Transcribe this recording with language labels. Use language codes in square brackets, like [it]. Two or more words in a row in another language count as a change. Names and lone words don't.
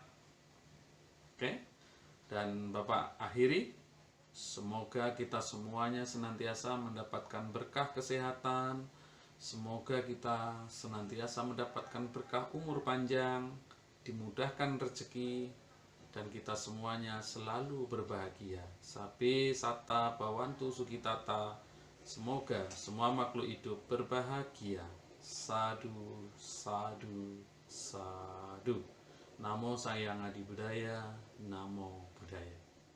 [id] Oke, dan Bapak akhiri, semoga kita semuanya senantiasa mendapatkan berkah kesehatan. Semoga kita senantiasa mendapatkan berkah umur panjang, dimudahkan rezeki, dan kita semuanya selalu berbahagia. [pi] Sabe sata bawantu sukitata. [id] Semoga semua makhluk hidup berbahagia. [pi] Sadu, sadu, sadu. Namo Sayang Adi Budaya, Namo Buddhaya.